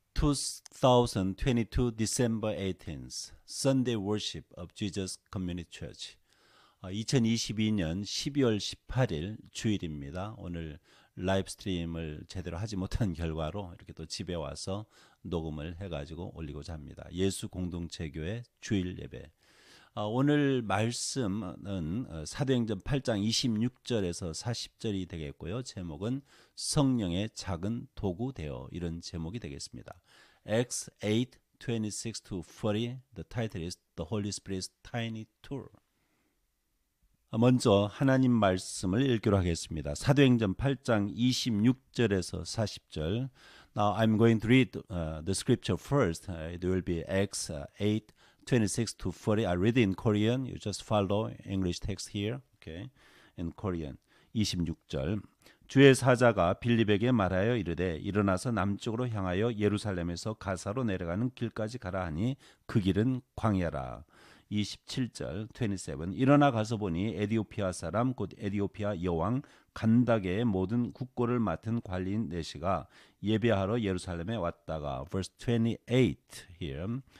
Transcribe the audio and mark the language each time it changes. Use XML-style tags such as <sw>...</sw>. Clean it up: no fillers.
<en>2022 December 18th Sunday Worship of Jesus Community Church.</en> <ko>2022년 12월 18일 주일입니다. 오늘 라이브 스트림을 제대로 하지 못한 결과로 이렇게 또 집에 와서 녹음을 해가지고 올리고자 합니다. 예수 공동체교회 주일 예배. 오늘 말씀은 사도행전 8장 26절에서 40절이 되겠고요. 제목은 성령의 작은 도구 되어, 이런 제목이 되겠습니다.</ko> <en>Acts 8:26-40. The title is The Holy Spirit's Tiny Tool.</en> <ko>먼저 하나님 말씀을 읽기로 하겠습니다. 사도행전 8장 26절에서 40절.</ko> <en>Now I'm going to read the scripture first. It will be Acts 8:26-40. I read it in Korean. You just follow English text here. Okay. In Korean. 26절.</en> <ko>주의 사자가 빌립에게 말하여 이르되 일어나서 남쪽으로 향하여 예루살렘에서 가사로 내려가는 길까지 가라 하니 그 길은 광야라. 27절 27. 일어나 가서 보니 에디오피아 사람 곧 에디오피아 여왕 간다게의 모든 국고를 맡은 관리인 네시가 예배하러 예루살렘에 왔다가</ko> <en>verse 28 here.</en>